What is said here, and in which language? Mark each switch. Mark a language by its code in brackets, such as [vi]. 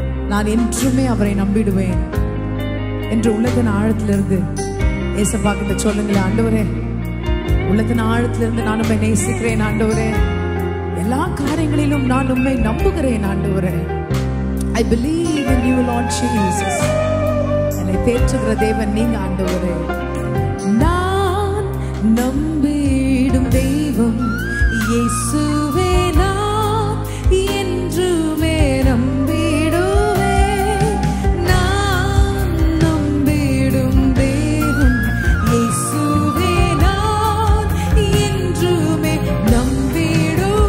[ta] நான் என்றுமே அவரை நம்பிடுவேன் என்று உள்ளத்தின் ஆழத்திலிருந்து ஏசப்பா கிட்ட சொல்லுங்களேன். ஆண்டவரே, உள்ளத்தின் ஆழத்திலிருந்து நான் உம்மை நேசிக்கிறேன் ஆண்டவரே, எல்லா காரியங்களிலும் நான் உம்மை நம்புகிறேன் ஆண்டவரே. [en] I believe in you, Lord Jesus. [ta] என்னை தேற்றுகிற தேவன் நீங்க ஆண்டவரே. நான் நம்பிடும் தெய்வம் இயேசுவே, நான் என்றுமே நம்பிடுவேன். நான் நம்பிடும் தெய்வம் இயேசுவே, நான் என்றுமே நம்பிடுவேன்.